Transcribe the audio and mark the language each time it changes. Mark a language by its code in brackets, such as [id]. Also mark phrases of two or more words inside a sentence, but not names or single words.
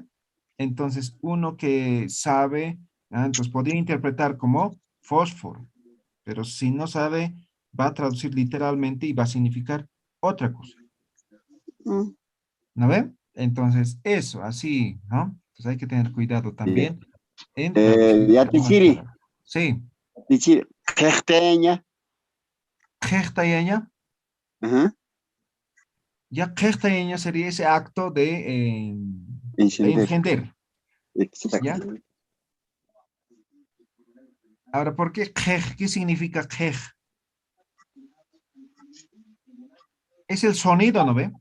[es] Entonces, uno que sabe, entonces podría interpretar como fósforo. Pero si no sabe, va a traducir literalmente y va a significar otra cosa. Mm. ¿No ve? Entonces, eso, así, ¿no? Entonces hay que tener cuidado también en Ya traducir algunas Tichiri, palabras. Sí. [ay] Tichiri, Kechteña. [es] Kejtayeña. Ajá, Ya kejtayeña sería ese acto de encender. encender. Exacto. ¿Ya? Ahora, ¿por qué kej? ¿Qué significa kej? Es el sonido, ¿no ve?